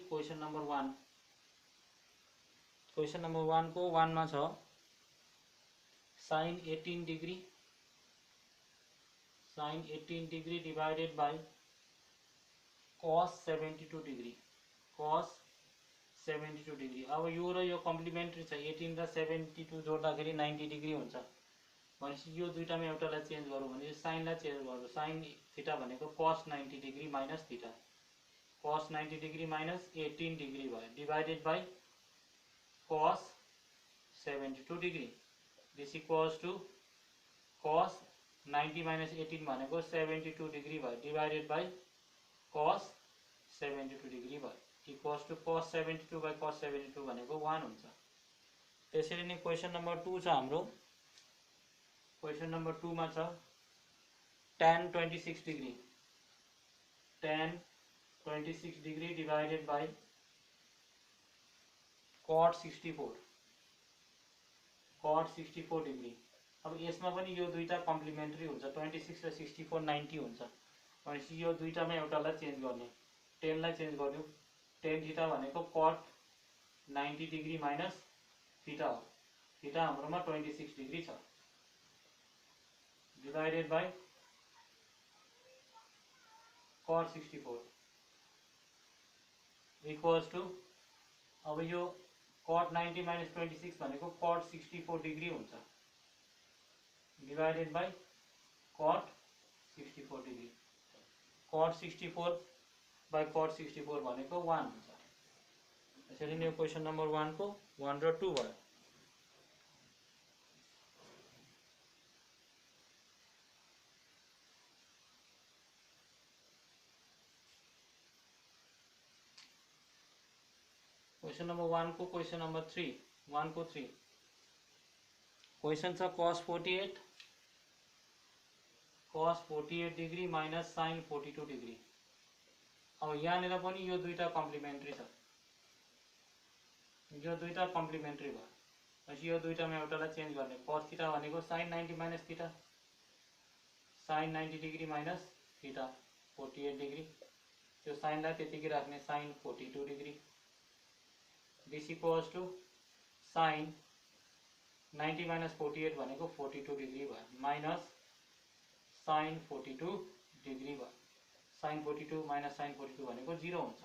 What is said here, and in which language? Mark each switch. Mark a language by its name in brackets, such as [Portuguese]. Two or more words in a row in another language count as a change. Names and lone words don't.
[English] question number 1 question number 1 [Nepali] को 1 में छ [English] sin 18 degree divided by cos 72 degree cos 72 degree cos 72 डिग्री। [Nepali] अब यो र यो कम्प्लिमेन्ट्री छ 18 र 72 जोड्दाखेरि 90 डिग्री हुन्छ भनेपछि यो दुईटामा एउटालाई चेन्ज गरौँ भने साइनलाई चेन्ज गर्नु [English] sine theta [Nepali] भनेको [English] cos 90 degree minus theta cos 90 degree minus 18 degree [Nepali] भयो [English] divided by cos 72 degree this equals to cos 90 minus 18 [Nepali] भनेको [English] 72 degree [Nepali] भयो [English] divided by cos 72 degree [Nepali] भयो [English] equals to cos 72 by cos 72 [Nepali] भनेको 1 हुन्छ। त्यसरी नै [English] question number 2 [Nepali] छ हाम्रो [English] question number 2 [Nepali] में छ [English] tan 26 degree tan 26 degree divided by cot 64 degree. [Nepali] अब यसमा पनि यो दुईटा कम्प्लिमेन्ट्री हुन्छ 26 र 64 90 हुन्छ भनेपछि यो दुईटामा एउटालाई चेन्ज गर्ने 10 लाई चेन्ज गर्नु [English] tan theta [Nepali] भनेको [English] cot 90 degree minus theta [Nepali] हो थीटा हाम्रोमा [English] 26 degree [Nepali] छ [English] divided by cot 64 equals to [Nepali] अब यो [English] cot 90 minus 26 [Nepali] भनेको [English] cot 64 degree [Nepali] हुन्छ [English] divided by cot 64 degree cot 64 by cot 64 [Nepali] भनेको 1 हुन्छ। त्यसरी नै [English] question number 1 [Nepali] को 1 र 2 भयो। [English] question number 1 [Nepali] को [English] question number 3 [Nepali] 1 को 3 क्वेश्चन छ [English] cos 48 degree minus sin 42 degree. [Nepali] अब यहाँ पनि यो दुईटा कम्प्लिमेन्ट्री छ यो दुईटा कम्प्लिमेन्ट्री भयो भनेपछि यो दुईटामा एउटालाई चेन्ज गर्ने [English] cos theta [Nepali] भनेको [English] sin 90 minus theta sin 90 degree minus theta 48 degree [Nepali] त्यो साइनलाई त्यतिकै राख्ने [English] sin 42 degree this equals to sin 90 minus 48 [Nepali] भनेको [English] 42 degree [Nepali] भयो [English] minus sin 42 degree [Nepali] भयो [English] sin 42 minus sin 42 [Nepali] भनेको 0 हुन्छ।